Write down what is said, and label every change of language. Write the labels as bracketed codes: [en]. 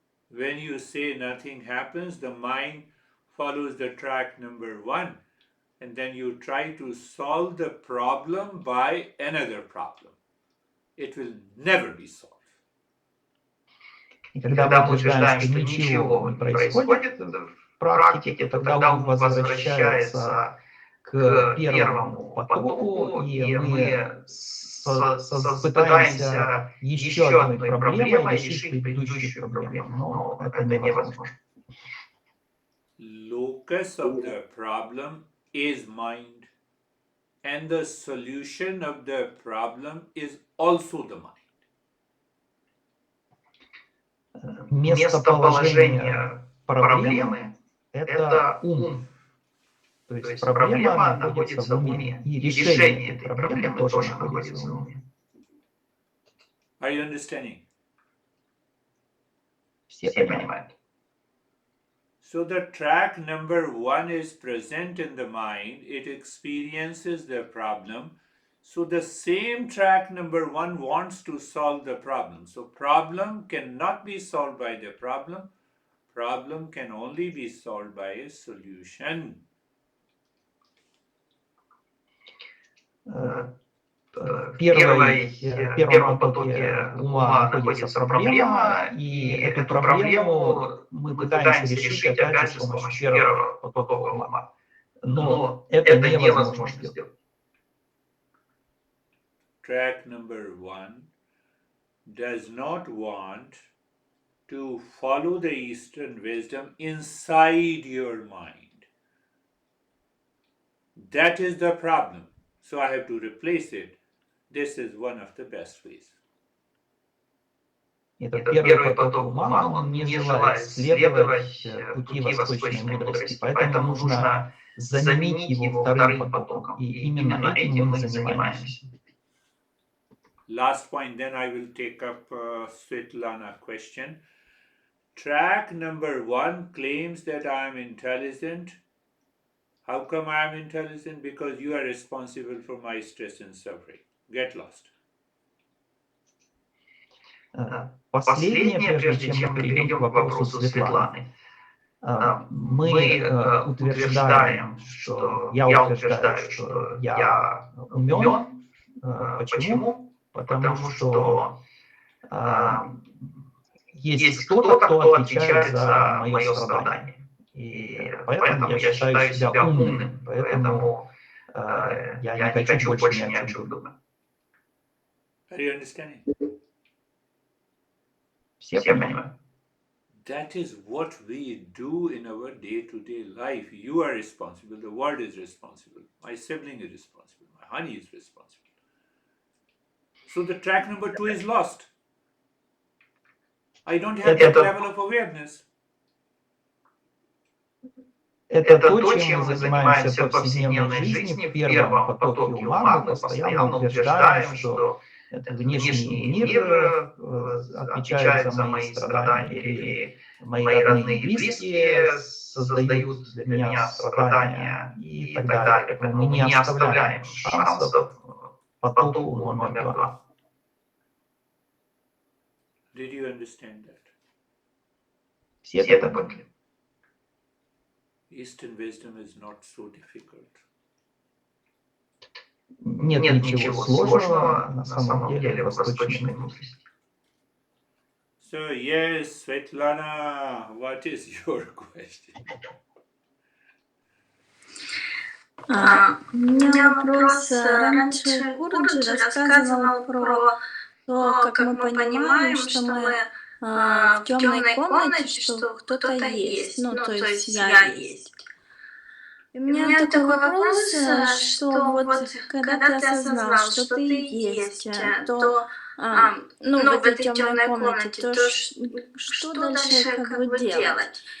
[en] When you say nothing happens, the mind follows the track number 1, and then you try to solve the problem by another problem. It will never be solved. [ru] И когда мы утверждаем, что ничего не происходит в практике, тогда ум возвращается к первому потоку, и мы пытаемся еще одной проблемой решить предыдущую проблему, но это невозможно. [en] Locus of the problem is mind, and the solution of the problem is also the mind. [ru] Местоположение проблемы – это ум. То есть проблема находится в уме, и решение этой проблемы тоже находится в уме. [en] Are you understanding? [ru] Все понимают. [en] So the track number 1 is present in the mind, it experiences the problem. So the same track number 1 wants to solve the problem. So problem cannot be solved by the problem. Problem can only be solved by a solution. [ru] В первом потоке ума находится проблема, и эту проблему мы пытаемся решить опять же с помощью первого потока ума. Но это невозможно сделать. [en] Track number 1 does not want to follow the Eastern wisdom inside your mind. That is the problem. So I have to replace it. This is one of the best ways. [ru] Этот первый поток ума, он не желает следовать пути восточной мудрости, поэтому нужно заменить его вторым потоком. И именно этим мы занимаемся. [en] Last point, then I will take up Svetlana question. Track number 1 claims that I am intelligent. How come I am intelligent? Because you are responsible for my stress and suffering. Get lost. [ru] Последнее, прежде чем мы перейдем к вопросу Светланы. Мы утверждаем, что я утверждаю, что я умен. Почему? Потому что есть кто-то, кто отвечает за мое страдание. И поэтому я считаю себя умным. Поэтому я не хочу больше ни о чем думать. [en] Are you understanding? [ru] Все понимают? [en] That is what we do in our day-to-day life. You are responsible. The world is responsible. My sibling is responsible. My honey is responsible. So the track number 2 is lost. I don't have that level of awareness. [ru] Это то, чем мы занимаемся в повседневной жизни. В первом потоке ума мы постоянно утверждаем, что внешний мир отвечает за мои страдания, или мои родные и близкие создают для меня страдания и так далее. Поэтому мы не оставляем шансов потоку номер 2. [en] Did you understand that? [ru] Все это поняли? [en] Eastern wisdom is not so difficult. [ru] Нет ничего сложного на самом деле в восточной мудрости. [en] So yes, Svetlana, what is your question? [ru] У меня вопрос. Раньше Гуруджи рассказывал про то, как мы понимаем, что мы в темной комнате, что кто-то есть, ну, то есть я есть. И у меня такой вопрос, что вот когда ты осознал, что ты есть, то ну, в этой темной комнате, то что дальше как бы делать?